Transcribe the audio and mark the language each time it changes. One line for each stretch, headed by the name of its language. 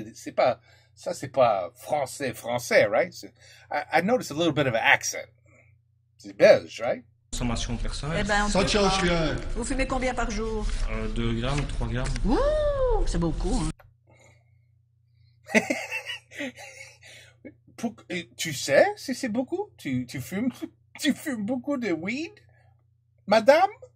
French: C'est pas français, right?
English: I noticed a little bit of an accent.
French: C'est belge, right? Consommation personnelle. Eh ben, ça ne change rien. Vous fumez combien par jour? 2 grammes, 3 grammes. Ouh, c'est beaucoup. Hein. Tu sais si c'est beaucoup? Tu fumes beaucoup de weed, madame?